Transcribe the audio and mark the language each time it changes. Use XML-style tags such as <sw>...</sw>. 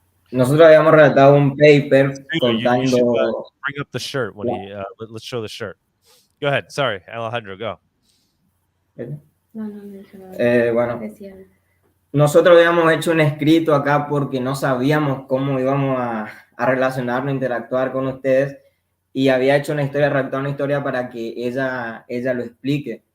<es>Nosotros habíamos redactado un paper contando.</es> <en>You should bring up the shirt when let's show the shirt. Go ahead. Sorry, Alejandro, go.</en> <es>Bueno, nosotros habíamos hecho un escrito acá porque no sabíamos cómo íbamos a relacionarnos, interactuar con ustedes, y había hecho redactado una historia para que ella lo explique.</es>